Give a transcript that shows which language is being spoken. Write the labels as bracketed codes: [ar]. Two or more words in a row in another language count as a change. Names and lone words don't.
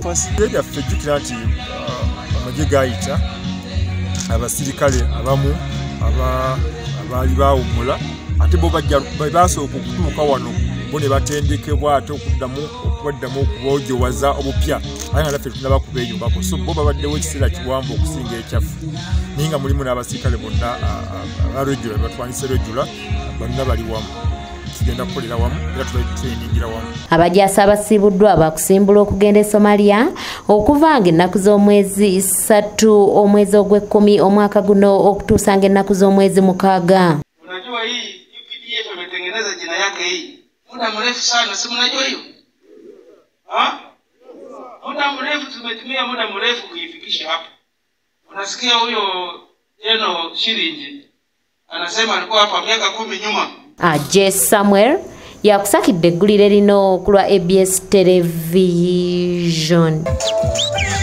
[lg] Byaffe jjukira nti amagye gaayita abasirikale abamu abaali baawummula ate bo basooka okutuuka wano bo ne batendekebwa ate okuddamu okuboojowaza obupya aye nga naffe tunaba kubeeyubako so bo babaddewo ekiseera kiwanvu okusinga ekyaffe naye nga mulimu n'abasirikale bonna abaregula batwanise regula bonna bali wamu tugenda kukolera wamu era tubatrainingira wamu. Abajaasi abasiibuddwa bakusimbula okugenda e Somalia okuva ng'ennaku z'omwezi 3 omwezi ogw'Ekkumi omwaka guno okutuusa ng'ennaku z'omwezi 6. [sw] Unajua hii UPDF imetengeneza jina yake hii muda mrefu sana, si mnajua hiyo? Muda mrefu tumetumia muda mrefu kuifikisha hapa. Unasikia huyo Jeno Shirinji anasema alikuwa hapa miaka 10 nyuma. [lg] Jess Samuel yakusakidde eggulire lino ku lwa ABS Television.